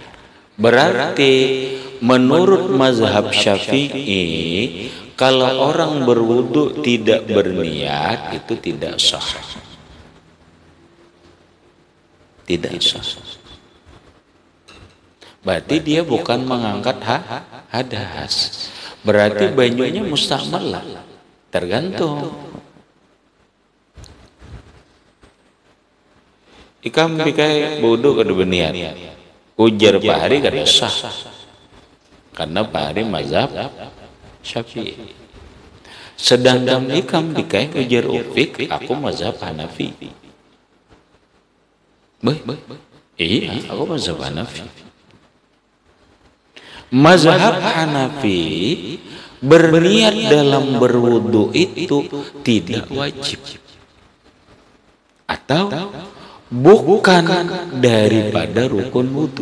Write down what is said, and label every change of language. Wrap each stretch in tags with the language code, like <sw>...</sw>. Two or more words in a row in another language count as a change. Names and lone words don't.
<id>Berarti menurut mazhab Syafi'i, kalau orang berwudu tidak berniat itu tidak sah. Tidak sah. Berarti dia bukan mengangkat hadas. Berarti banyunya mustakmal lah. Tergantung.</id> <bjn>Ikam bikai wudu kada berniat. Ujar Pak Hari kada sah.</bjn> <id>Karena Pak Hari mazhab Syafi'i.</id> <bjn>Sedangkan ikam dikai ujar Ufik, aku mazhab Hanafi. Iya, aku mazhab Hanafi.</bjn> <id>Mazhab Hanafi berniat dalam berwudu itu tidak wajib atau bukan daripada rukun wudu.</id>